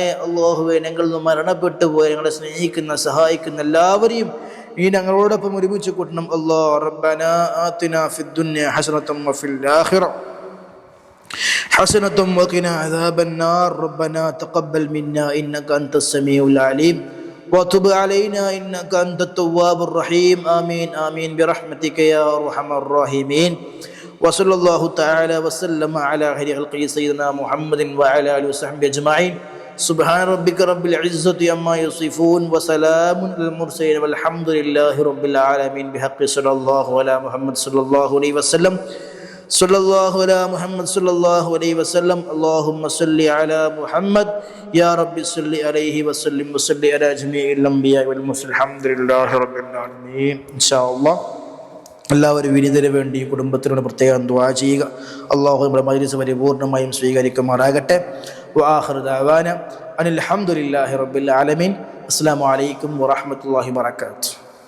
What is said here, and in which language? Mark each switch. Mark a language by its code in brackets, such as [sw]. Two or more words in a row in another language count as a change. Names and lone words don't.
[ml] അല്ലാഹുവേ, ഞങ്ങളിൽ നിന്ന് മരണപ്പെട്ടു പോയ ഞങ്ങളെ സ്നേഹിക്കുന്ന സഹായിക്കുന്ന എല്ലാവരെയും നീ ഞങ്ങളോടൊപ്പം ഒരുമിച്ച് കൂട്ടണം [ar] ربنا آتنا في الدنيا حسنة وفي الآخرة حسنة وقنا عذاب النار. ربنا تقبل منا إنك أنت السميع العليم وتب علينا إنك أنت التواب الرحيم. آمين آمين برحمتك يا أرحم الراحمين. وصلى الله تعالى وسلم على خير خلقه سيدنا محمد وعلى آله وصحبه أجمعين. سبحان ربك رب العزة عما يصفون وسلام على المرسلين والحمد لله رب العالمين. بحق صلى الله على محمد صلى الله عليه وسلم. صلى الله على محمد صلى الله عليه وسلم. اللهم صل على محمد يا رب صل عليه وسلم وصل على جميع الأنبياء والمرسلين. الحمد لله رب العالمين. إن شاء الله [ml] എല്ലാവരും വിനീതന് വേണ്ടി കുടുംബത്തിനോട് പ്രത്യേകം ദുആ ചെയ്യുക. അല്ലാഹു നമ്മുടെ മജ്ലിസ് പരിപൂർണമായും സ്വീകരിക്കുമാറാകട്ടെ. [ar] وآخر دعوانا أن الحمد لله رب العالمين. السلام عليكم ورحمة الله وبركاته.